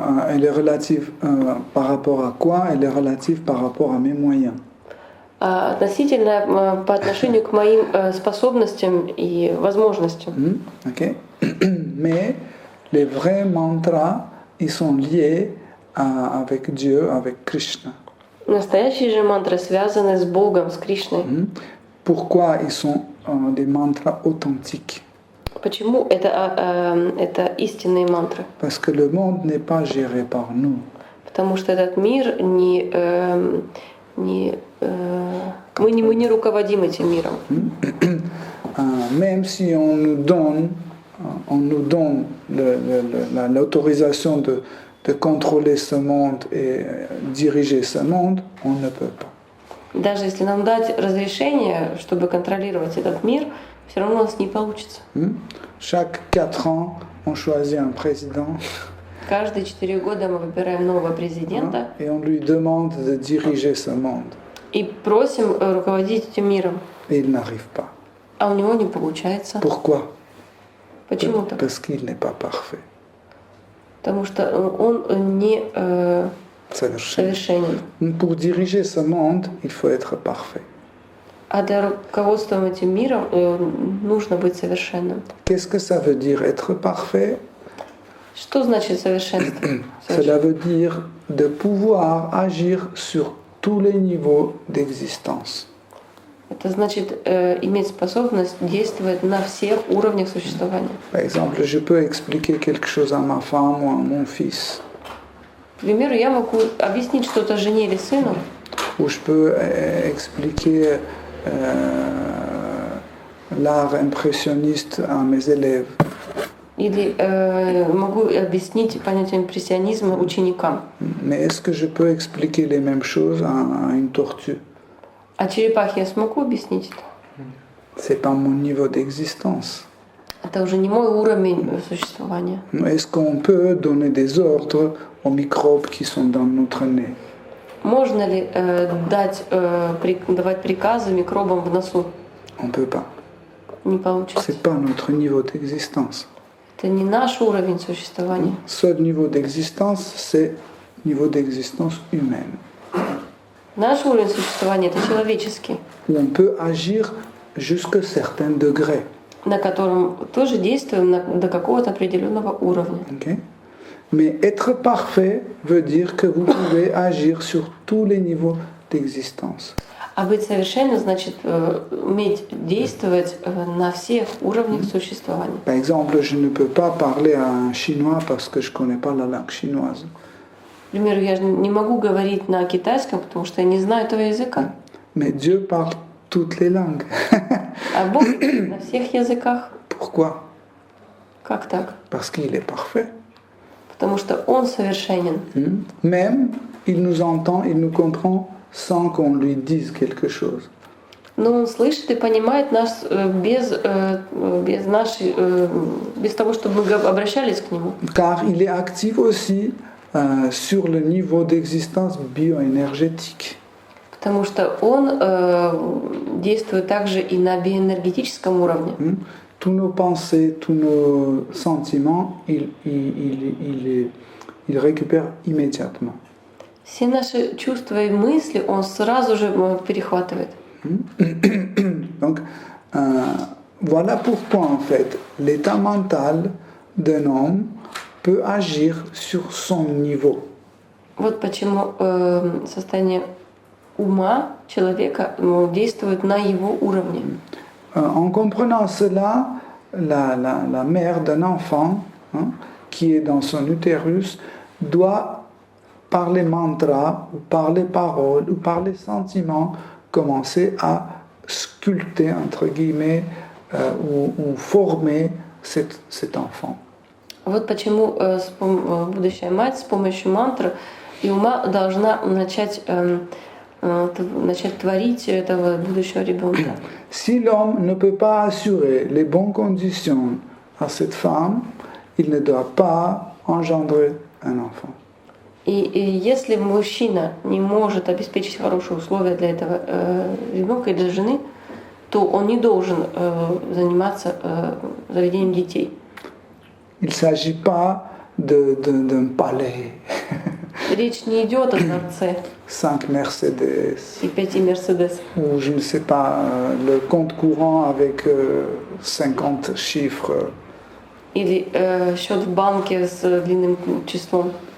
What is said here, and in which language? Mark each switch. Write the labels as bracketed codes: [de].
[fr] Elle est relative par rapport à quoi? Elle est relative par rapport à mes moyens. [ru] Относительная по отношению к моим способностям и возможностям. [fr] Okay. Mais les vrais mantras, ils sont liés avec Dieu, avec Krishna. [ru] Настоящие же мантры связаны с Богом, с Кришной. [fr] Pourquoi ils sont des mantras authentiques? [ru] Почему это истинные мантры? [fr] Parce que le monde n'est pas géré par nous. [ru] Потому что этот мир мы не руководим этим миром. [fr] Même si on nous donne l'autorisation de contrôler ce monde et diriger ce monde, on ne peut pas. [ru] Даже если нам дать разрешение, чтобы контролировать этот мир, все равно у нас не получится. [fr] Chaque 4 ans, on choisit un président. [ru] Каждые 4 года мы выбираем нового президента. [fr] Et on lui demande de diriger ce monde. [ru] И просим руководить этим миром. [fr] Et il n'arrive pas. [ru] А у него не получается. [fr] Pourquoi? [ru] Почему так? [fr] Parce qu'il n'est pas parfait. [ru] Потому что он не совершенен. [fr] Pour diriger ce monde, il faut être parfait. [ru] А для руководства этим миром нужно быть совершенным. [fr] Qu'est-ce que ça veut dire être parfait? [ru] Что значит совершенство? [fr] Cela veut dire de pouvoir agir sur tous les niveaux d'existence. [ru] Это значит иметь способность действовать на всех уровнях существования. [fr] Par exemple, je peux expliquer quelque chose à ma femme ou à mon fils. [ru] К примеру, я могу объяснить что-то жене или сыну. [fr] Ou je peux expliquer l'art impressionniste à mes élèves. [ru] Или могу объяснить понятие импрессионизма ученикам. [fr] Mais est-ce que je peux expliquer les mêmes choses à une tortue? [ru] А черепахе я смогу объяснить это? [fr] C'est pas mon niveau d'existence. [ru] Это уже не мой уровень существования. [fr] Est-ce qu'on peut donner des ordres aux microbes qui sont dans notre nez? [ru] Можно ли давать приказы микробам в носу? [fr] On peut pas. [ru] Не получится. [fr] C'est pas notre niveau d'existence. [ru] Это не наш уровень существования. [fr] Seul niveau d'existence, c'est niveau d'existence humaine. [ru] Наш уровень существования — это человеческий. [fr] Où on peut agir jusqu'à certains degrés. [ru] На котором тоже действуем до какого-то определенного уровня. [fr] Okay? Mais être parfait veut dire que vous pouvez agir sur tous les niveaux d'existence. [ru] А быть совершенным значит уметь действовать на всех уровнях существования. [fr] Par exemple, je ne peux pas parler à un Chinois parce que je ne connais pas la langue chinoise. [ru] К примеру, я не могу говорить на китайском, потому что я не знаю этого языка. [fr] Mais Dieu parle toutes les langues. [ru] А Бог на всех языках. [fr] Pourquoi? [ru] Как так? [fr] Parce qu'il est parfait. [ru] Потому что Он совершенен. [fr] Même, il nous entend, il nous comprend sans qu'on lui dise quelque chose. [ru] Но Он слышит и понимает нас без того, чтобы мы обращались к Нему. [fr] Car il est actif aussi sur le niveau d'existence bioénergétique. [ru] Потому что он действует также и на биоэнергетическом уровне. [fr] Tous nos pensées, tous nos sentiments, il récupère immédiatement. [ru] Все наши чувства и мысли он сразу же перехватывает. [fr] Donc, voilà pourquoi en fait l'état mental d'un homme peut agir sur son niveau. [ru] Вот почему состояние ума человека действует на его уровне. [fr] En comprenant cela, la mère d'un enfant qui est dans son utérus doit, par les mantras, ou par les paroles, ou par les sentiments, commencer à sculpter, entre guillemets, ou former cet enfant. [ru] Вот почему будущая мать с помощью мантры и ума должна начать творить этого будущего ребенка. [fr] Si l'homme ne peut pas assurer les bonnes conditions à cette femme, il ne doit pas engendrer un enfant. [ru] И если мужчина не может обеспечить хорошие условия для этого ребенка или жены, то он не должен заниматься заведением детей. [fr] Il ne s'agit pas d'un palais. [ru] Речь не идет о дворце [fr] 5 Mercedes, [ru] и 5 Мерседес. [fr] ou je ne sais pas, le compte courant avec 50 chiffres. [ru] Или счет в банке с длинным числом.